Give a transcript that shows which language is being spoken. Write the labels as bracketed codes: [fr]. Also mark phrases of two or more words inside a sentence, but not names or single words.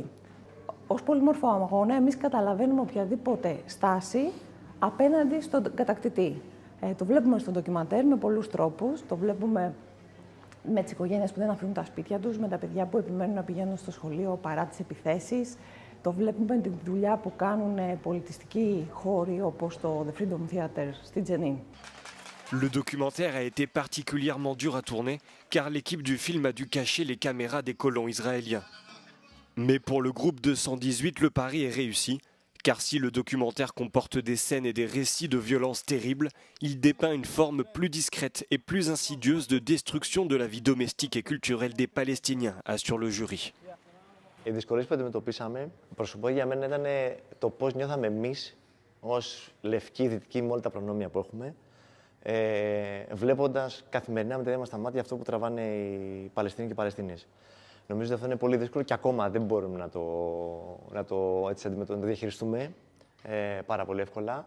[el] Ως πολύμορφο αγώνα εμείς καταλαβαίνουμε οποιαδήποτε στάση απέναντι στον κατακτητή. Το βλέπουμε στο ντοκιμαντέρ με πολλούς τρόπους, το βλέπουμε με τις οικογένειες που δεν αφήνουν τα σπίτια τους, με τα παιδιά που επιμένουν να πηγαίνουν στο σχολείο παρά τις επιθέσεις. Το βλέπουμε με τη δουλειά που κάνουν πολιτιστικοί χώροι όπως το The Freedom Theater στη Τζενίν. [fr] Le documentaire a été particulièrement dur à tourner car l'équipe du film a dû cacher les caméras des colons israéliens. Mais pour le groupe 218, le pari est réussi. Car si le documentaire comporte des scènes et des récits de violences terribles, il dépeint une forme plus discrète et plus insidieuse de destruction de la vie domestique et culturelle des Palestiniens, assure le jury. [el] Οι δυσκολίες που αντιμετωπίσαμε, προσωπικά για μένα ήταν το πώς νιώθαμε εμείς ως λευκοί δυτικοί με όλα τα προνόμια που έχουμε, βλέποντας καθημερινά με τα ίδια μας τα μάτια αυτό που τραβάνε οι Παλαιστίνοι και οι Παλαιστίνιες. Νομίζω ότι αυτό είναι πολύ δύσκολο και ακόμα δεν μπορούμε να το διαχειριστούμε πάρα πολύ εύκολα.